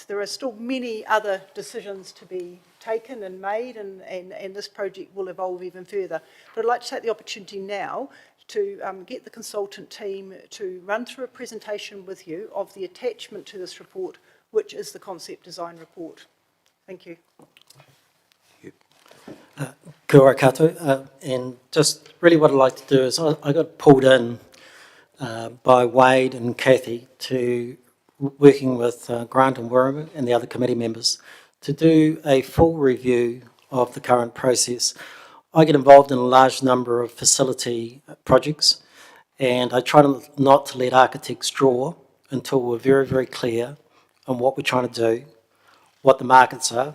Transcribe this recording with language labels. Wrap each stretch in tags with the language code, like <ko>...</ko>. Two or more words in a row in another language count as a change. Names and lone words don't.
<en>There are still many other decisions to be taken and made, and this project will evolve even further. But I'd like to take the opportunity now to get the consultant team to run through a presentation with you of the attachment to this report, which is the concept design report. Thank you.</en> <mi>Kia ora koutou,</mi> <en>and just really what I'd like to do is I got pulled in by Wade and Kathy to working with Grant and Wiramu and the other committee members to do a full review of the current process. I get involved in a large number of facility projects, and I try not to let architects draw until we're very, very clear on what we're trying to do, what the markets are.</en>